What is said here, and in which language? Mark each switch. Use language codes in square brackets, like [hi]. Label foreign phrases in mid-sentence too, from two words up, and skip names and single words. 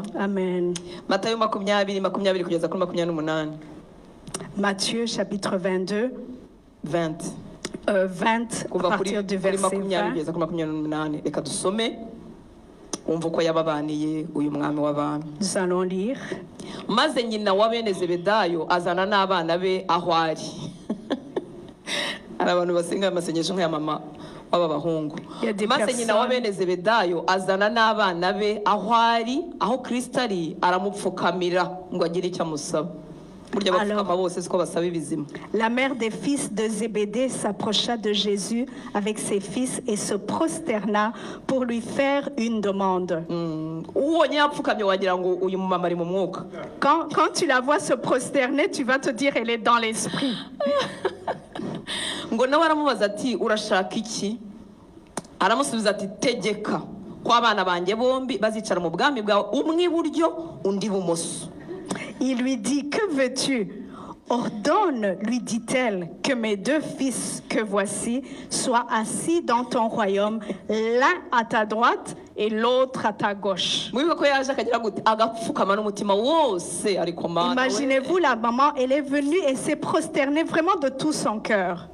[fr] Amen. Matthieu chapitre 22. 20. 20 à partir du verset 20. Nous allons lire. [rw] Maze nyina wa bene Zebedayo azana n'abana be aho ari. Ari abantu basenga amasengesho nk'aya mama w'abahungu. Maze nyina wa bene Zebedayo azana n'abana be aho ari, aho Kristo ari, aramupfukamira ngo agire icyo amusaba. [fr] Alors, la mère des fils de Zébédée s'approcha de Jésus avec ses fils et se prosterna pour lui faire une demande. Quand tu la vois se prosterner, tu vas te dire elle est dans l'esprit. [rw] Tegeka ko abana banjye bombi bazicara mu bwami bwawe umwe iburyo undi ibumoso. [fr] Il lui dit, que veux-tu? Ordonne, lui dit-elle, que mes deux fils que voici soient assis dans ton royaume, l'un à ta droite et l'autre à ta gauche. Imaginez-vous la maman, elle est venue et s'est prosternée vraiment de tout son cœur.